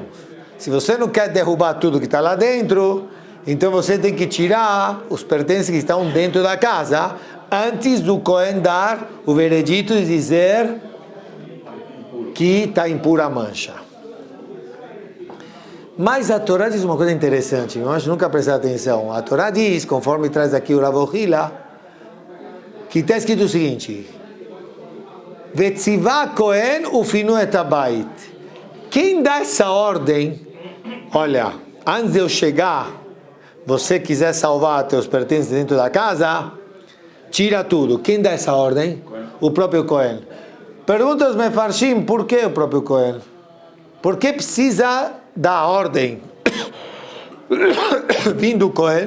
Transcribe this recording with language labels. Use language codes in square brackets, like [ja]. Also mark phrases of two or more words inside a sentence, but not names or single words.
[pt] Se você não quer derrubar tudo que está lá dentro, então você tem que tirar os pertences que estão dentro da casa antes do Cohen dar o veredito e dizer que está impura a mancha. Mas a Torá diz uma coisa interessante, nós nunca prestamos atenção. A Torá diz, conforme traz aqui o Rav Ohila, que está escrito o seguinte: [he] וציוה הכהן ופינו את הבית. [pt] Quem dá essa ordem? Olha, antes de eu chegar, você quiser salvar teus pertences dentro da casa, tira tudo. Quem dá essa ordem? O próprio Cohen. Pergunta os Mefarshim, por que o próprio Cohen? Por que precisa dar ordem vindo do Cohen?